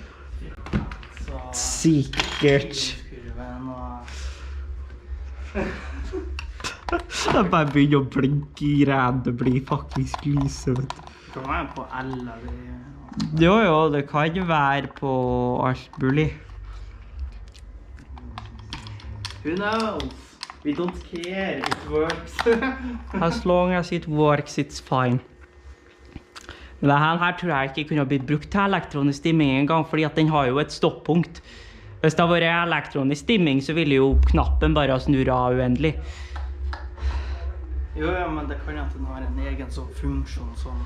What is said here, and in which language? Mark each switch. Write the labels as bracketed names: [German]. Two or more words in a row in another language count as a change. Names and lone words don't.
[Norwegian] sikkert jeg bare begynner å blinke i ræd, det blir faktisk lyset, vet du. Det kan være på L eller... Jo, det kan være på alt mulig. [English] Who knows? We don't care, it works. As long as it works, it's fine. [Norwegian] Men dette her tror jeg ikke kunne blitt brukt til elektronisk dimming en gang, fordi at den har jo et stoppunkt. Hvis det har vært elektronisk dimming, så ville jo knappen bare snurra uendelig. Jo, men det kan jo at den har en egen sånn funksjon som...